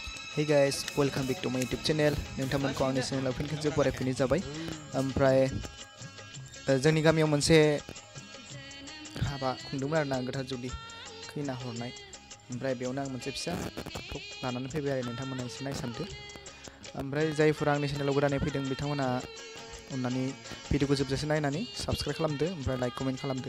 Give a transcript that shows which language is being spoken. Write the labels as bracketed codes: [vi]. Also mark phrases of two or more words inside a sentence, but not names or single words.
[en] Hey guys, welcome back to my YouTube channel. [brx] नोंथांमोनखौ आंनि चेनेलाव फिन खेबसे बरायफिननाय जाबाय। ओमफ्राय जोंनि गामियाव मोनसे हाबा खुंदोंमोन आरोना गोथार जुलि खैना हरनाय। ओमफ्राय बेयावनो आं मोनसे फिसा टक लानानै फैबाय आरो नोंथांमोना एसे नायसानदो। ओमफ्राय जायफोरा आंनि चेनेलाव गोदानै फैदों बिथांमोना अन्नानै भिडिअखौ जोबजासे नायनानै साबस्क्राइब खालामदो ओमफ्राय [en] like comment [brx] खालामदो।